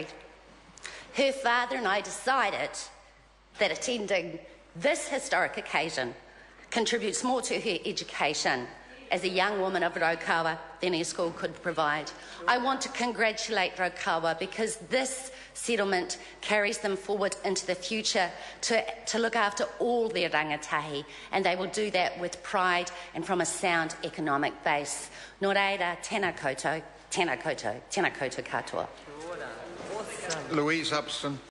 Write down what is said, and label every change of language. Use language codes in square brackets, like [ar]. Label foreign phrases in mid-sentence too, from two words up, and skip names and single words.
[en] Her father and I decided that attending this historic occasion contributes more to her education as a young woman of Raukawa than her school could provide. I want to congratulate Raukawa because this settlement carries them forward into the future to look after all their rangatahi, and they will do that with pride and from a sound economic base. [mi] Nō reira, tēnā koutou, tēnā koutou, tēnā koutou katoa. Louise Upston.